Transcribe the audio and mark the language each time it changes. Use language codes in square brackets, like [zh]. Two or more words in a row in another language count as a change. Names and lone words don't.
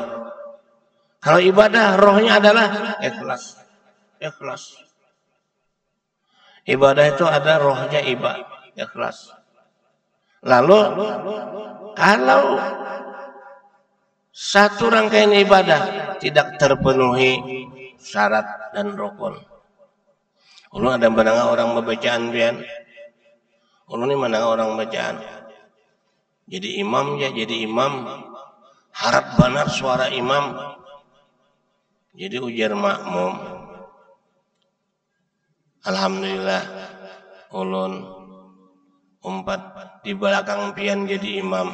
[id] Kalau ibadah, rohnya adalah ikhlas. Ibadah itu ada rohnya ikhlas. Lalu kalau satu rangkaian ibadah tidak terpenuhi syarat dan rukun, [bjn] ulun ada mendengar orang membacaan pian, ulun ini mendengar orang bacaan. [id] Jadi imam ya, jadi imam harap benar suara imam. [bjn] Jadi ujar makmum, alhamdulillah ulun umpat di belakang pian jadi imam.